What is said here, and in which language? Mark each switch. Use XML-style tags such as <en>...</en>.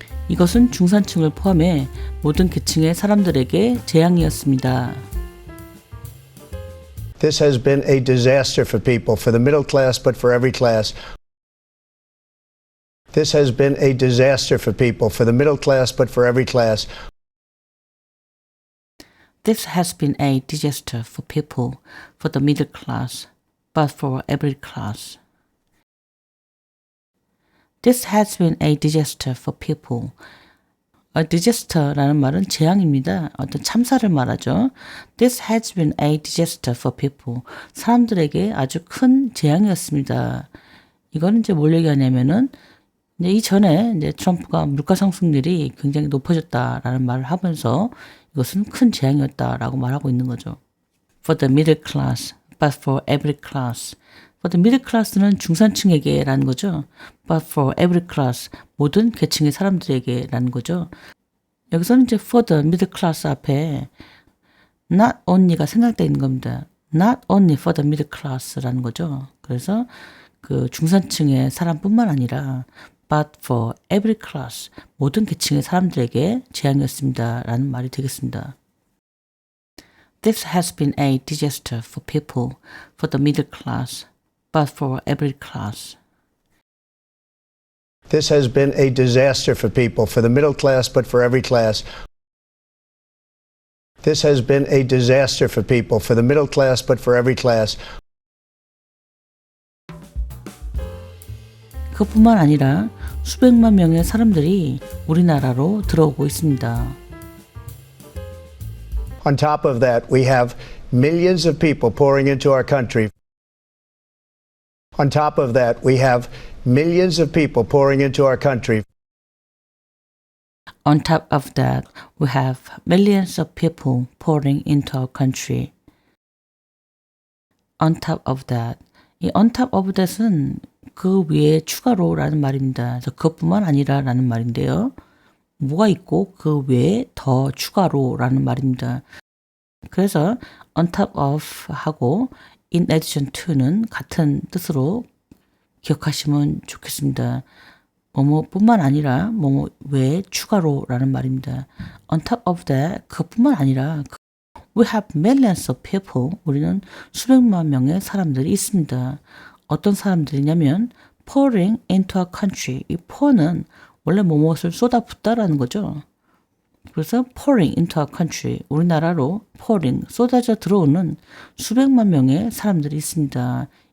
<ko>이것은 중산층을 포함해 모든 계층의 사람들에게 재앙이었습니다.</ko> <en>This has been a disaster for people, for the middle class, but for every class. This has been a disaster for people, for the middle class, but for every class. This has been a disaster for people, for the middle class, but for every class. This has been a disaster for people. A disaster</en> <ko>라는 말은 재앙입니다. 어떤 참사를 말하죠.</ko> <en>This has been a disaster for people.</en> <ko>사람들에게 아주 큰 재앙이었습니다. 이거는 이제 뭘 얘기하냐면은 이제 이전에 이제 트럼프가 물가 상승률이 굉장히 높아졌다라는 말을 하면서 이것은 큰 재앙이었다라고 말하고 있는 거죠.</ko> <en>For the middle class, but for every class. For the middle class는</en> <ko>중산층에게라는 거죠.</ko> <en>But for every class,</en> <ko>모든 계층의 사람들에게라는 거죠. 여기서는 이제</ko> <en>for the middle class</en> <ko>앞에</ko> <en>not only</en> <ko>가 생략되어 있는 겁니다.</ko> <en>Not only for the middle class</en> <ko>라는 거죠. 그래서 그 중산층의 사람뿐만 아니라</ko> <en>but for every class,</en> <ko>모든 계층의 사람들에게 재앙이었습니다. 라는 말이 되겠습니다.</ko> <en>This has been a disaster for people, for the middle class, but for every class. This has been a disaster for people, for the middle class, but for every class. This has been a disaster for people, for the middle class, but for every class.</en> <ko>그것뿐만 아니라 수백만 명의 사람들이 우리나라로 들어오고 있습니다.</ko> <en>On top of that, we have millions of people pouring into our country. On top of that, we have millions of people pouring into our country. On top of that, we have millions of people pouring into our country. On top of that.</en> <ko>이</ko> <en>on top of that</en> <ko>은 그 위에 추가로라는 말입니다. 그래서 그것뿐만 아니라라는 말인데요. 뭐가 있고 그 외에 더 추가로라는 말입니다. 그래서</ko> <en>on top of</en> <ko>하고</ko> <en>in addition to</en> <ko>는 같은 뜻으로 기억하시면 좋겠습니다. 뭐뭐뿐만 아니라 뭐뭐 외에 추가로라는 말입니다.</ko> <en>On top of that,</en> <ko>그것뿐만 아니라</ko> <en>we have millions of people.</en> <ko>우리는 수백만 명의 사람들이 있습니다. 어떤 사람들이냐면</ko> <en>pouring into our country.</en> <ko>이 pour는 원래 무엇을 쏟아붓다라는 거죠. 그래서</ko> <en>pouring into our country.</en> <ko>우리나라로 pouring, 쏟아져 들어오는 수백만 명의 사람들이 있습니다.</ko>